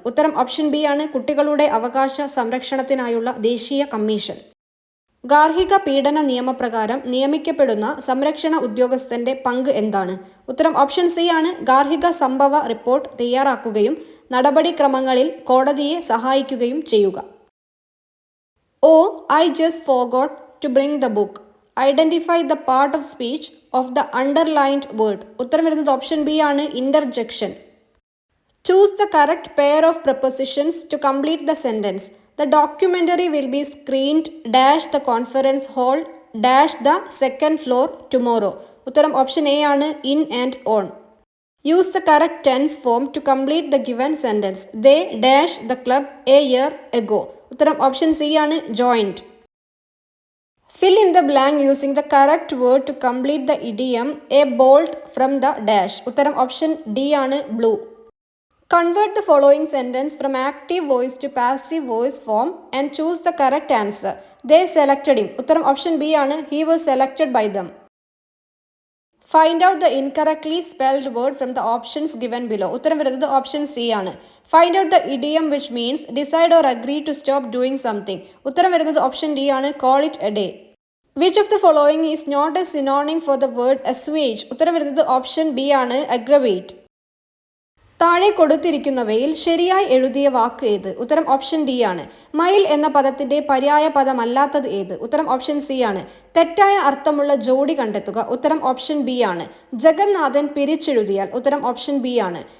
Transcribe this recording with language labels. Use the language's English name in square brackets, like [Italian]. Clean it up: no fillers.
[Malayalam] ഉത്തരം option B ആണ് കുട്ടികളുടെ അവകാശ സംരക്ഷണത്തിനായുള്ള ദേശീയ കമ്മീഷൻ. ഗാർഹിക പീഡന നിയമപ്രകാരം നിയമിക്കപ്പെടുന്ന സംരക്ഷണ ഉദ്യോഗസ്ഥന്റെ പങ്ക് എന്താണ്? ഉത്തരം ഓപ്ഷൻ സി ആണ് ഗാർഹിക സംഭവ റിപ്പോർട്ട് തയ്യാറാക്കുകയും നടപടിക്രമങ്ങളിൽ കോടതിയെ സഹായിക്കുകയും ചെയ്യുക. [English] I just forgot to bring the book. Identify the part of speech of the underlined word. [Malayalam] ഉത്തരം വരുന്നത് ഓപ്ഷൻ ബി ആണ് interjection. [English] Choose the correct pair of prepositions to complete the sentence. The documentary will be screened dash the conference hall dash the second floor tomorrow. [Malayalam] ഉത്തരം option A ആണ് in and on. [English] Use the correct tense form to complete the given sentence. They dash the club a year ago. [Malayalam] ഉത്തരം option C ആണ് [English] joined. Fill in the blank using the correct word to complete the idiom a bolt from the dash. [Malayalam] ഉത്തരം option D ആണ് blue. [English] Convert the following sentence from active voice to passive voice form and choose the correct answer. They selected him. [Malayalam] ഉത്തരം option B ആണ് [English] he was selected by them. Find out the incorrectly spelled word from the options given below. [Malayalam] ഉത്തരം വരുന്നത് option C ആണ്. [English] Find out the idiom which means decide or agree to stop doing something. [Malayalam] ഉത്തരം വരുന്നത് option D ആണ് [English] call it a day. Which of the following is not a synonym for the word assuage? [Malayalam] ഉത്തരം വരുന്നത് option B ആണ് aggravate. താഴെ കൊടുത്തിരിക്കുന്നവയിൽ ശരിയായി എഴുതിയ വാക്ക് ഏത്? ഉത്തരം ഓപ്ഷൻ ഡി ആണ്. മയിൽ എന്ന പദത്തിന്റെ പര്യായ പദമല്ലാത്തത് ഏത്? ഉത്തരം ഓപ്ഷൻ സി ആണ്. തെറ്റായ അർത്ഥമുള്ള ജോഡി കണ്ടെത്തുക. ഉത്തരം ഓപ്ഷൻ ബി ആണ്. ജഗന്നാഥൻ പിരിച്ചെഴുതിയാൽ? ഉത്തരം ഓപ്ഷൻ ബി ആണ്.